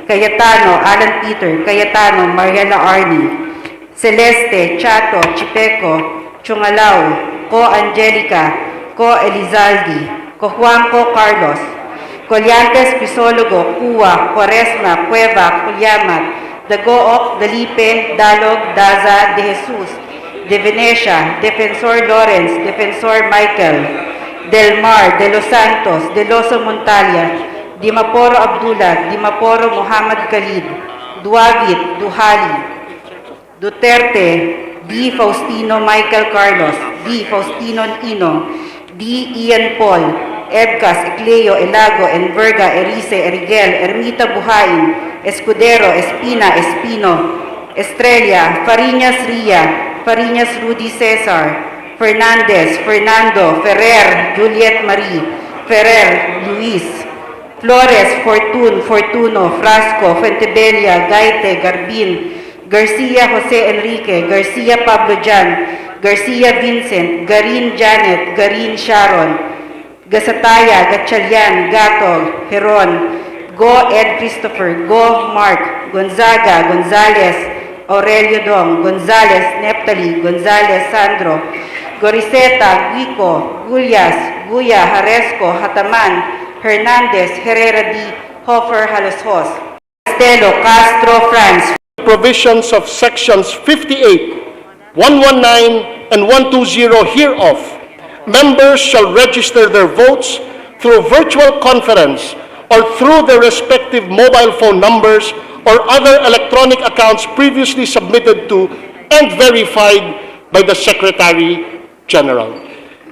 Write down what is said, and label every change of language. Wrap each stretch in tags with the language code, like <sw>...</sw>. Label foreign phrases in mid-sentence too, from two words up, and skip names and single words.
<en>Cayetano, Alan Peter, Cayetano, Mariela Arni, Celeste, Chato, Chipeco, Chungalao, Co Angelica, Co Elizaldi, Co Juanco Carlos, Colyantes, Pisologo, Cuwa, Quaresma, Cueva, Culyamat, Dagook, Dalipe, Dalog, Daza, De Jesus, De Venecia, Defensor Lawrence, Defensor Michael, Del Mar, De Los Santos, De Loso Montalia, Dimaporo Abdullah, Dimaporo Muhammad Khalid, Duavit, Duhali, Duterte, D. Faustino Michael Carlos, D. Faustino Ino, D. Ian Paul, Ebcas, Ecleo, Elago, Enverga, Erice, Erigel, Ermita Buhain, Escudero, Espina, Espino, Estrella, Fariñas Ria, Fariñas Rudy Cesar, Fernandez, Fernando, Ferrer, Juliet Marie, Ferrer, Luis, Flores, Fortun, Fortuno, Frasco, Fuentebella, Gaite, Garbin, Garcia Jose Enrique, Garcia Pablo Jan, Garcia Vincent, Garin Janet, Garin Sharon, Gasataya, Gatchalian, Gatog, Heron, Go Ed Christopher, Go Mark, Gonzaga, Gonzales, Aurelio Dong, Gonzales, Neptali, Gonzales, Sandro, Goriseta, Guico, Gullas, Guya, Haresco, Hataman, Hernandez, Herrera D, Hofer, Halosos, Castelo, Castro, Franz. Provisions of sections 58, 119, and 120 hereof, members shall register their votes through virtual conference or through their respective mobile phone numbers or other electronic accounts previously submitted to and verified by the Secretary General.</en>